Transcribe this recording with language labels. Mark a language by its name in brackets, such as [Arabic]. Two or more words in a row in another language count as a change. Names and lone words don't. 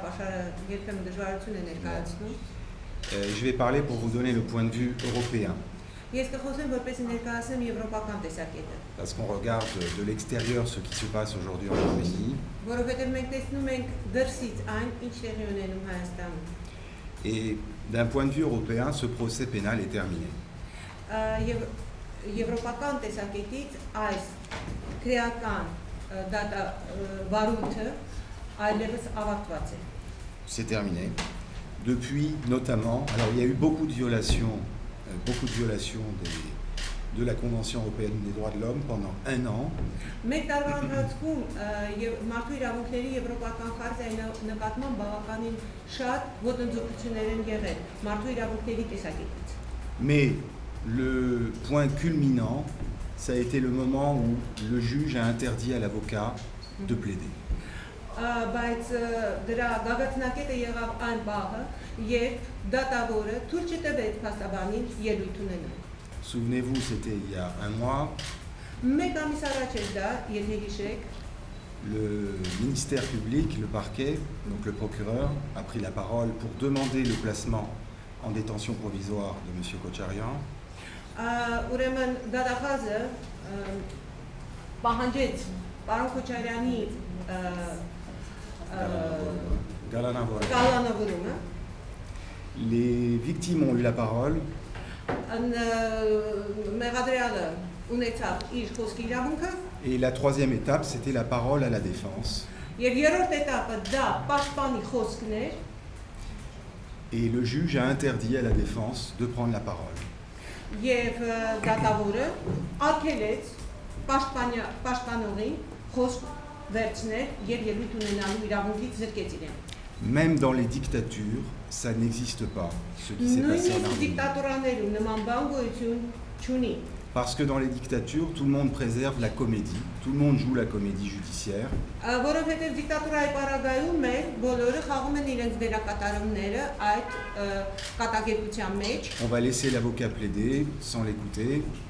[Armenian] աշխարհը երբեմն դժվարություն է ներկայացնում։ [French] Je vais parler pour vous donner le point de vue européen. [Armenian] Ես կխոսեմ որպես ներկայացնեմ եվրոպական տեսակետը։ [French] Parce qu'on regarde de l'extérieur ce qui se passe aujourd'hui en Arménie. [Armenian] Որովհետև մենք տեսնում ենք դրսից այն, ինչ տեղի ունենում Հայաստանում։ [French] Et d'un point de vue européen, ce procès pénal est terminé. [Armenian] Եվ եվրոպական տեսակետից այս քրեական վարույթը այլևս ավարտված է։ [French] C'est terminé. Depuis notamment, alors il y a eu beaucoup de violations de la Convention européenne des droits de l'homme pendant un an. [Armenian] Մեկ տարվա ընթացքում մարդու իրավունքների եվրոպական խարտիայի նկատմամբ բավականին շատ ոտնձգություններ են եղել մարդու իրավունքների տեսակետից։ [French] Mais le point culminant, ça a été le moment où le juge a interdit à l'avocat de plaider. [Armenian] Բայց դրա գագաթնակետը եղավ այն բաղը, երբ դատավորը թույլ չտվեց փաստաբանին ելույթ ունենալ։ [French] Souvenez-vous, c'était il y a un mois. [Armenian] Մեկ ամիս առաջ էր դա, եթե հիշեք, [French] le ministère public, le parquet, donc le procureur, a pris la parole pour demander le placement en détention provisoire de M. Kocharian. [Armenian] Ուրեմն դատախազը պահանջեց պարոն Քոչարյանի կալանավորումը։ [French] Les victimes ont eu la parole. [Armenian] Մեղադրյալը ունեցավ իր խոսքի իրավունքը։ [French] Et la troisième étape, c'était la parole à la défense. [Armenian] Եվ երրորդ этаպը դա պաշտպանի խոսքն էր։ [French] Et le juge a interdit à la défense de prendre la parole. [Armenian] Եվ դատավորը արգելեց պաշտպանողին խոսք վերցնել եւ ելույթ ունենալու իրավունքից զրկեց իրեն։ [French] Même dans les dictatures, ça n'existe pas, ce qui s'est passé en Arménie. Parce que dans les dictatures, tout le monde préserve la comédie, tout le monde joue la comédie judiciaire. On va laisser l'avocat plaider sans l'écouter.